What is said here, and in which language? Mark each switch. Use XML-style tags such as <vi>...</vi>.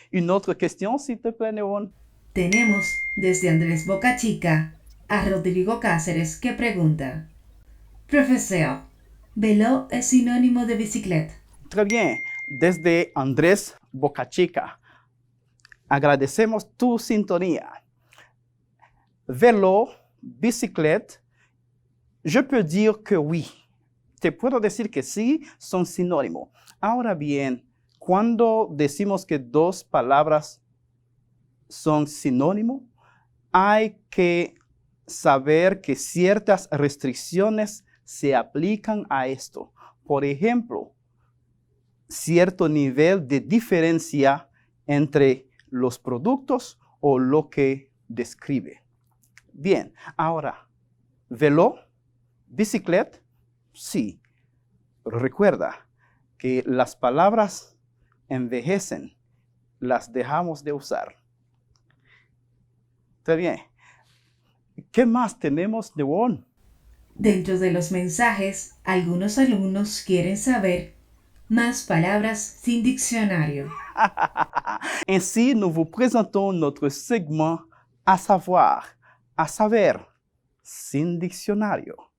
<fr>Une autre question, s'il te plaît, Neon?</fr> <es>Tenemos desde Andrés Boca Chica a Rodrigo Cáceres que pregunta: Profesor, ¿vélo es sinónimo de bicicleta?</es> <fr>Très bien.</fr> <es>Desde Andrés Bocachica, agradecemos tu sintonía.</es> <fr>Vélo, bicicleta, je peux dire que oui.</fr> <es>Te puedo decir que sí, son sinónimos. Ahora bien, cuando decimos que dos palabras son sinónimos, hay que saber que ciertas restricciones se aplican a esto. Por ejemplo, cierto nivel de diferencia entre los productos o lo que describe. Bien, ahora, vélo, bicicleta, sí. Recuerda que las palabras envejecen, las dejamos de usar. Está bien. ¿Qué más tenemos, Neon? Dentro de los mensajes, algunos alumnos quieren saber más palabras sin diccionario.</es> <fr>Ainsi, nous vous présentons notre segment à savoir,</fr> <es>à saber, sin diccionnario.</es>